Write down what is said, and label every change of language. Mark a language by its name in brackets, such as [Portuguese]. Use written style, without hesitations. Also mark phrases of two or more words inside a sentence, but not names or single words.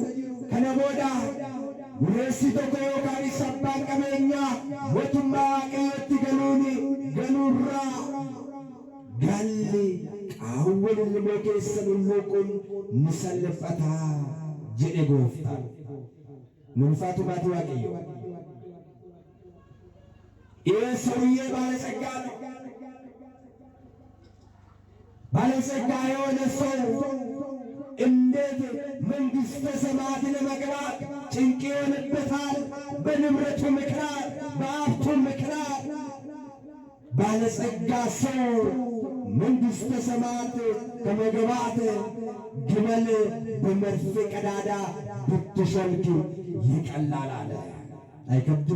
[Oromo] kana booda dureessi tokko yookaanis abbaan qabeenyaa mootummaa waaqayyootti galuurraa galli qaawwa lilmoo keessa lulluuquun ni salphataa jedhe gooftaan. mulfaatu baatu waaqayyo. [Amharic] ይህ ሰውዬ ባለጸጋ ነው። ባለጸጋ የሆነ ሰው እንዴት መንግሥተ ሰማያት ለመግባት ጭንቅ ይሆንበታል? በንብረቱ ምክንያት፣ በሀብቱ ምክንያት። ባለጸጋ ሰው መንግሥተ ሰማያት ከመግባት ግመል በመርፌ ቀዳዳ ብትሾልክ ይቀላል አለ። አይከብድም?